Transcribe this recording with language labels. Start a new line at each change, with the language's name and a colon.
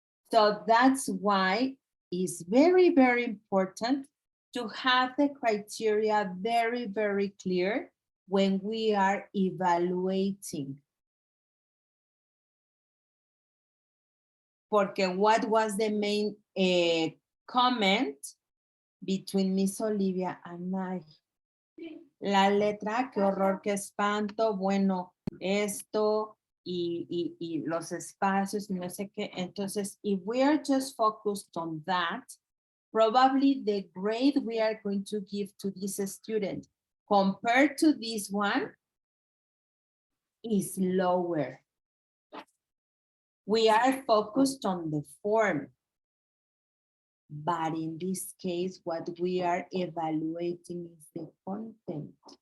English: So that's why it's very, very important to have the criteria very, very clear when we are evaluating. Porque what was the main comment between Miss Olivia and I?
Spanish: La letra, qué horror, qué espanto, bueno, esto y los espacios, no sé qué.
English: Entonces, if we are just focused on that, probably the grade we are going to give to this student compared to this one is lower. We are focused on the form. But in this case, what we are evaluating is the content.